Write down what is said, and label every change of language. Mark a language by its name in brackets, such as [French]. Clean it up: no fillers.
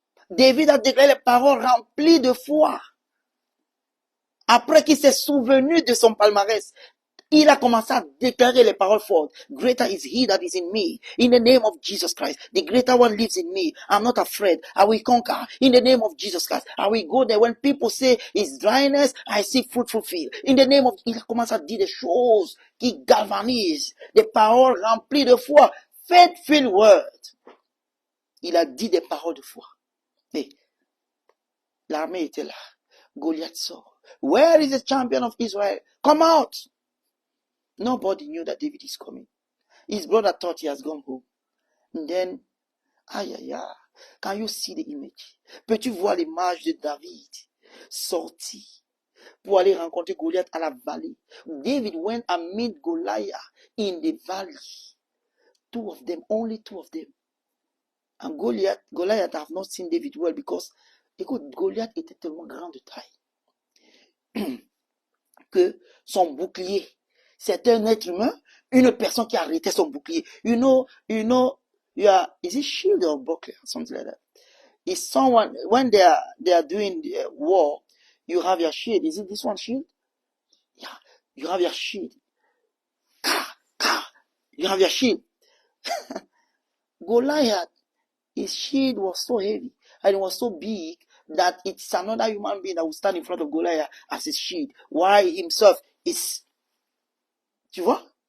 [French] David a déclaré les paroles remplies de foi. Après qu'il s'est souvenu de son palmarès, il a commencé à déclarer les paroles fortes. [English] Greater is he that is in me. In the name of Jesus Christ. The greater one lives in me. I'm not afraid. I will conquer. In the name of Jesus Christ. I will go there. When people say it's dryness, I see fruitful field. In the name of... [French] Il a commencé à dire des choses qui galvanisent. Des paroles remplies de foi. [English] Faithful word. [French] Il a dit des paroles de foi. Et l'armée était là. Goliath sort. [English] Where is the champion of Israel? Come out. Nobody knew that David is coming. His brother thought he has gone home. And then, Can you see the image? [French] Peux-tu voir l'image de David sorti pour aller rencontrer Goliath à la vallée? [English] David went and meet Goliath in the valley. Two of them, only two of them. And Goliath have not seen David well because, [French] écoute, Goliath était tellement grand de taille que son bouclier, c'est un être humain, une personne qui arrêtait son bouclier. [English] You know, is it shield or buckler, something like that? Is someone, when they are doing war, you have your shield. Is it this one shield? Yeah, you have your shield. You have your shield. Goliath, his shield was so heavy and it was so big that it's another human being that will stand in front of Goliath as his shield, while himself is, [French] tu vois?